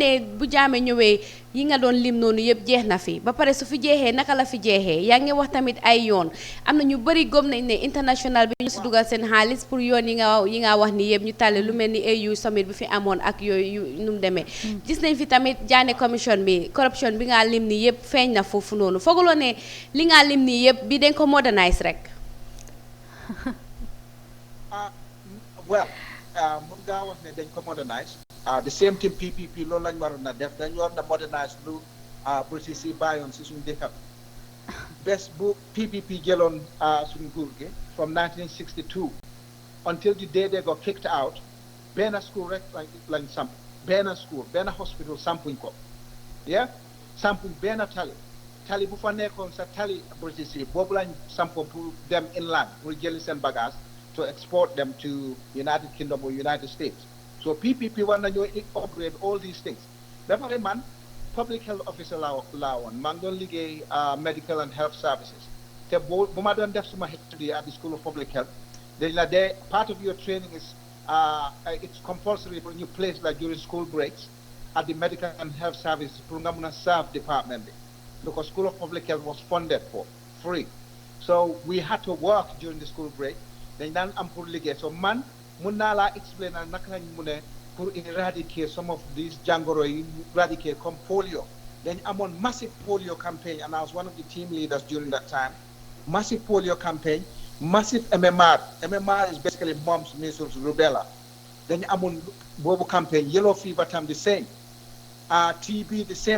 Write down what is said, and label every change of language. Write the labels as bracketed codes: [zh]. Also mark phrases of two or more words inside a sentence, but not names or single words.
[wo] ne bu jaame ñëwee yi nga doon lim noonu yëpp jeex na fi ba pare su fi jeexee naka la fi jeexee yaa ngi wax tamit ay yoon am na ñu bëri gëm nañ ne international bi ñu si dugal seen xaalis pour yoon yi nga wax ni yëpp ñu tàlle lu mel ni AU summit bi fi amoon ak yooyu nu mu demee gis nañ fi tamit Jaane commission bi corruption bi nga lim ni yëpp feeñ na foofu noonu fooguloo ne li nga lim ni yëpp bi dañ ko modernise rek well mun ngaa wax ne dañ ko modernise [en] the same thing [wo] PPP loolu lañ waroon na def dañ war na modernise lu British yi bàyyoon si suñu dëkk bés bu PPP jëloon suñu nguur gi [en] from 1962 until the day they got kicked out [wo] benn school rek lañ samp benn school benn hospital sampuñ ko yeah sampuñ benn tali bu fa nekkoon sa tali British yi boobu lañ sampoon pour dem inland pour jëli seen bagage [en] to export them to United Kingdom or United States. So PPP want to upgrade all these things. Therefore, man, public health officer lawan, man don't liggéey medical and health services. [wo] Te bu ma doon def suma [en] HTD at the School of Public Health, part of your training is it's compulsory for you place like during school breaks at the medical and health services [wo] pour nga mun a [en] serve department bi. because School of Public Health was funded for free. So we had to work during the school break. [wo] Dañ daan am pour liggéey. So man mun naa laa explain naka lañ mu ne pour eradicate [en] some of these [wo] jàngoro yi eradicate comme polio. [en] Then I'm on massive polio campaign, and I was one of the team leaders during that time. Massive polio campaign, massive MMR. MMR is basically mumps, measles, rubella. Then I'm on Bobo campaign, yellow fever time the same. TB the same.